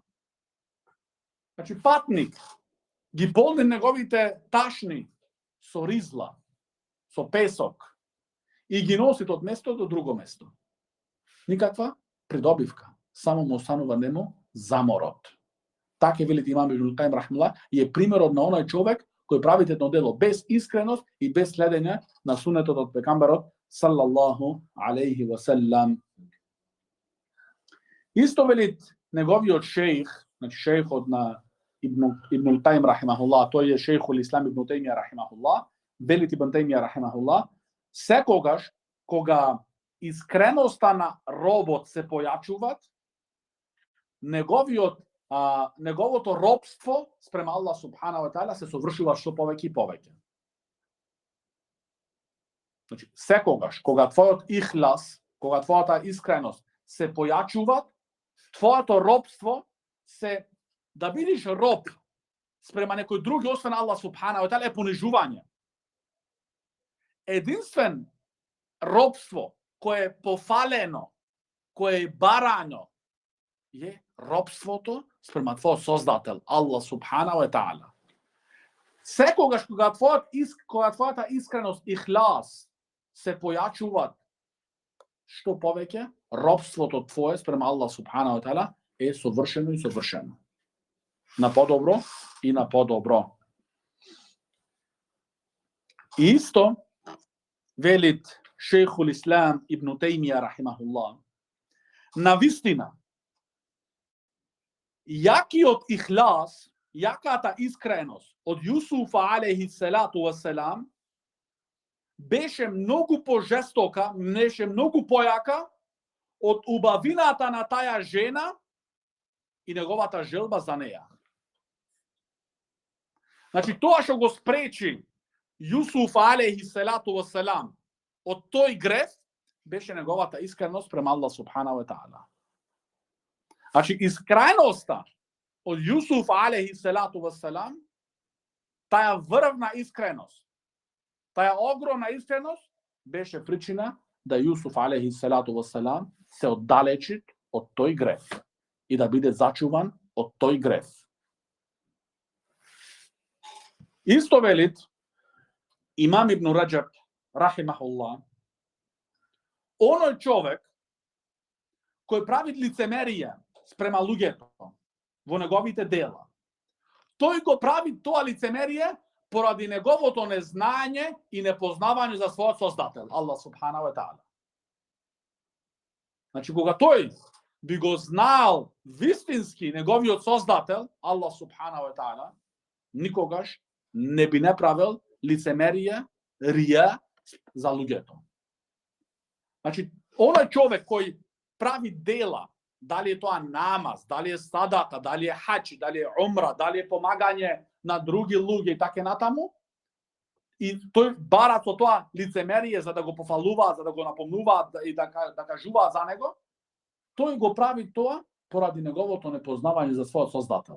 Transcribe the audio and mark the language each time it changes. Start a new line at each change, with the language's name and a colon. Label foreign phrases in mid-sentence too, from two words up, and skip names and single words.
Macedonian: Значи патник ги полни неговите ташни со ризла, со песок и ги носит од место до друго место. Никаква придобивка. Само му останува нему заморот. Така велит имам Ибн Каим рахмулlah, je примерот на оној човек кој прави едно дело без искреност и без следење на сунетот од пегамберот
Arabic: صلى الله عليه وسلم.
Macedonian: Исто велит неговиот шејх, значи шејхот на Ибн Каим рахимахуллах, тој е
Arabic: شيخ الإسلام
Macedonian: Ибн Тајмија рахимахуллах, велит Ибн Тајмија рахимахуллах, секогаш кога искреноста на робот се појачуваат, неговото робство спрема
Arabic: الله سبحانه وتعالى
Macedonian: се совршува што повеќе и повеќе. Значи, секогаш кога твојот ихлас, кога твојата искреност се појачуваат, твоето робство се да бидеш роб спрема некој други освен
Arabic: الله سبحانه وتعالى
Macedonian: е понижување. Единствен робство кое е пофалено, кое е барано, е робството спрема твојот создател,
Arabic: الله سبحانه وتعالى.
Macedonian: Секогаш кога твојата искреност, ихлас се појачуваат што повеќе, робството твое спрема
Arabic: الله سبحانه وتعالى
Macedonian: е совршено и совршено. На подобро и на подобро. Исто велит
Arabic: شيخ الإسلام
Macedonian: Ибн Тајмија рахимахуллах, навистина јакиот ихлас, јаката искреност од Јусуфа
Arabic: عليه الصلاة والسلام
Macedonian: беше многу пожестока, беше многу појака од убавината на таа жена и неговата желба за неја. Значи, тоа што го спречи Јусуф
Arabic: عليه الصلاة والسلام
Macedonian: од тој греф беше неговата искреност према
Arabic: الله سبحانه وتعالى.
Macedonian: Значи, искреноста од Јусуф
Arabic: عليه الصلاة والسلام,
Macedonian: таа врвна искреност, таа огромна искреност беше причина да Јусуф
Arabic: عليه الصلاة والسلام
Macedonian: се оддалечи од тој греф и да биде зачуван од тој греф. Исто велит имам Ибн Раџаб рахимахуллах, оној човек кој прави лицемерие спрема луѓето во неговите дела, тој го прави тоа лицемерие поради неговото незнање и непознавање за својот создател,
Arabic: الله سبحانه وتعالى.
Macedonian: Значи, кога тој би го знал вистински неговиот создател,
Arabic: الله سبحانه وتعالى,
Macedonian: никогаш не би направил лицемерие, рија за луѓето. Значи, оној човек кој прави дела, дали е тоа намаз, дали е садака, дали е хаџ, дали е умра, дали е помагање на други луѓе и така натаму, и тој бара со тоа лицемерие за да го пофалуваат, за да го напомнуваат и да кажуваат за него, тој го прави тоа поради неговото непознавање за својот создател.